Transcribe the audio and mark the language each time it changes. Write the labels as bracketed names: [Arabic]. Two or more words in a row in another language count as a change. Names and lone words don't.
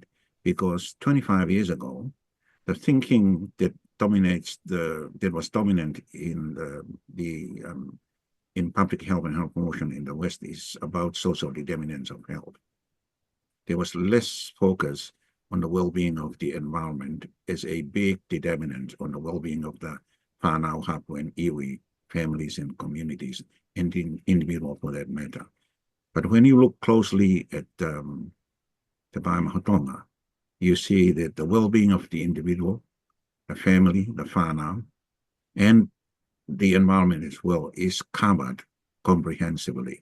[English] Because 25 years ago, the thinking that was dominant in in public health and health promotion in the West is about social determinants of health. There was less focus on the well-being of the environment as a big determinant on the well-being of the [Māori] whanau, hapu, [English] and iwi families and communities, and in individual for that matter. But when you look closely at Te Pae Māhutonga, you see that the well-being of the individual, the family, the whanau, and the environment as well is covered comprehensively.